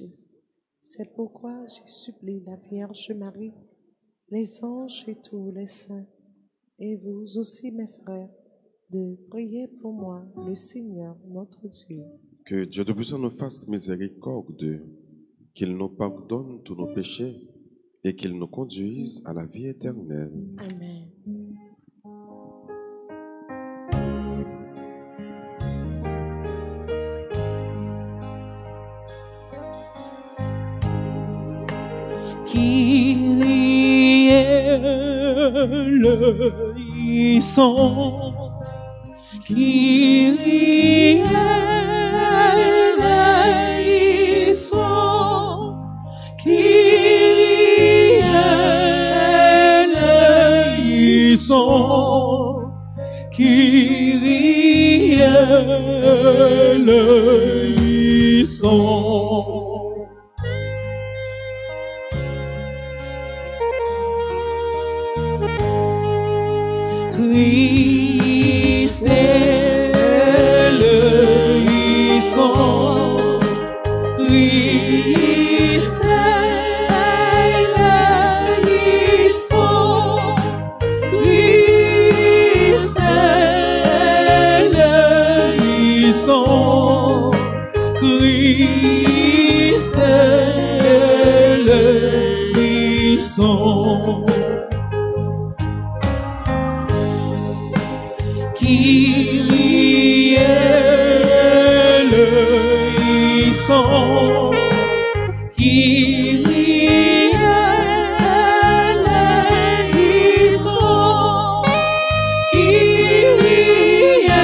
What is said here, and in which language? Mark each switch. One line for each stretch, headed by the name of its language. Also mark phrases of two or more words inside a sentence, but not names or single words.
French: C'est pourquoi j'ai supplié la Vierge Marie, les anges et tous les saints, et vous aussi mes frères, de prier pour moi, le Seigneur notre Dieu. Que Dieu Tout-Puissant nous fasse miséricorde, qu'il nous pardonne tous nos péchés et qu'il nous conduise à la vie éternelle. Amen.
Greek: Κύριε ἐλέησον, Κύριε ἐλέησον, Κύριε ἐλέησον, Κύριε ἐλέησον. Χριστὲ ἐλέησον, Χριστὲ ἐλέησον, Χριστὲ ἐλέησον, Χριστὲ ἐλέησον. Κύριε ἐλέησον, Κύριε ἐλέησον, Κύριε